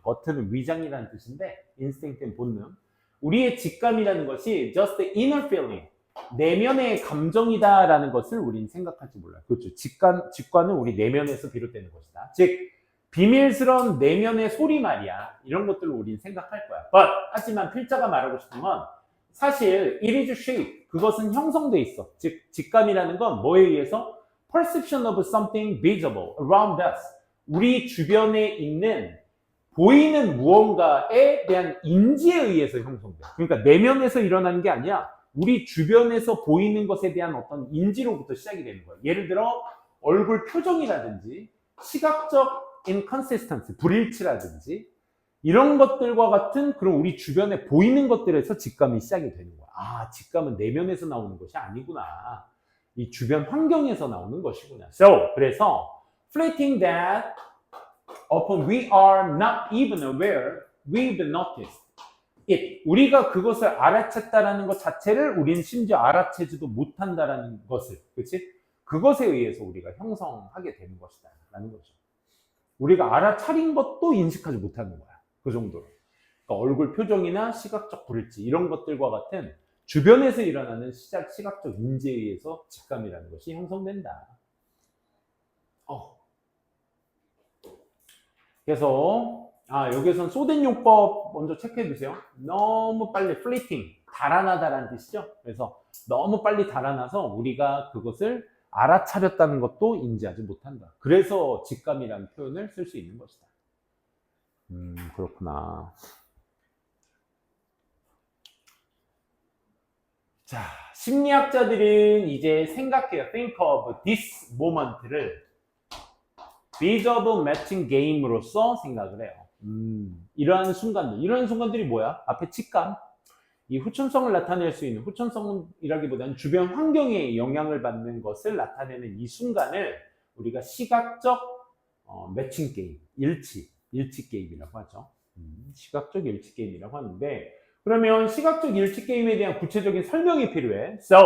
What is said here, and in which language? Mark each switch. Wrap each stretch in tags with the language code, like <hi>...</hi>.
<ko>gut는 위장이라는 뜻인데, instinct는 본능. 우리의 직감이라는 것이</ko> <en>just the inner feeling,</en> <ko>내면의 감정이다라는 것을 우리는 생각할지 몰라요. 그렇죠. 직관은 우리 내면에서 비롯되는 것이다. 즉, 비밀스러운 내면의 소리 말이야. 이런 것들을 우리는 생각할 거야. 하지만 필자가 말하고 싶은 건 사실</ko> <en>it is shaped.</en> <ko>그것은 형성돼 있어. 즉 직감이라는 건 뭐에 의해서?</ko> <en>perception of something visible around us.</en> <ko>우리 주변에 있는 보이는 무언가에 대한 인지에 의해서 형성돼. 그러니까 내면에서 일어나는 게 아니야. 우리 주변에서 보이는 것에 대한 어떤 인지로부터 시작이 되는 거야. 예를 들어 얼굴 표정이라든지 시각적 inconsistency, 불일치라든지 이런 것들과 같은 그런 우리 주변에 보이는 것들에서 직감이 시작이 되는 거야. 아, 직감은 내면에서 나오는 것이 아니구나. 이 주변 환경에서 나오는 것이구나.</ko> <en>So,</en> <ko>그래서</ko> <en>fleeting that upon we are not even aware, we've noticed it.</en> <ko>우리가 그것을 알아챘다라는 것 자체를 우리는 심지어 알아채지도 못한다라는 것을, 그렇지? 그것에 의해서 우리가 형성하게 되는 것이다 라는 거죠. 우리가 알아차린 것도 인식하지 못하는 거야. 그 정도로. 그러니까 얼굴 표정이나 시각적 불일치 이런 것들과 같은 주변에서 일어나는 시각적 인지에 의해서 직감이라는 것이 형성된다. 그래서 여기에선 소된 용법 먼저 체크해 주세요. 너무 빨리 fleeting, 달아나다라는 뜻이죠. 그래서 너무 빨리 달아나서 우리가 그것을 알아차렸다는 것도 인지하지 못한다. 그래서 직감이라는 표현을 쓸 수 있는 것이다. 그렇구나. 자, 심리학자들은 이제 생각해요.</ko> <en>Think of this moment를 visible matching game으로서</en> <ko>생각을 해요. 이러한 순간들이 뭐야? 앞에 직감. 이 후천성을 나타낼 수 있는, 후천성이라기보다는 주변 환경에 영향을 받는 것을 나타내는 이 순간을 우리가 시각적 매칭 게임, 일치 게임이라고 하죠. 시각적 일치 게임이라고 하는데, 그러면 시각적 일치 게임에 대한 구체적인 설명이 필요해.</ko>